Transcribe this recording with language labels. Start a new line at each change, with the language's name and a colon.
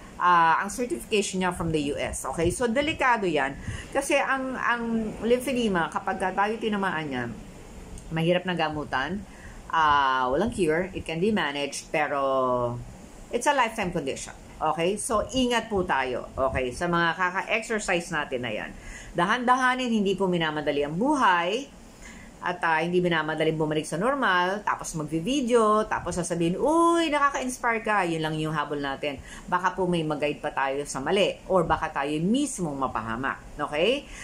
Filipino: Ang certification niya from the US. Okay? So, delikado yan. Kasi ang lymphedema, kapag tayo tinamaan niya, mahirap na gamutan. Walang cure.
English: It can be managed. Pero, it's a lifetime condition.
Filipino: Okay? So, ingat po tayo. Okay? Sa mga kaka-exercise natin na yan. Dahan-dahanin, hindi po minamadali ang buhay. At hindi minamadaling bumalik sa normal, tapos magvi-video, tapos sasabihin, uy, nakaka-inspire ka, yun lang yung habol natin. Baka po may mag-guide pa tayo sa mali, or baka tayo mismong mapahamak. Okay?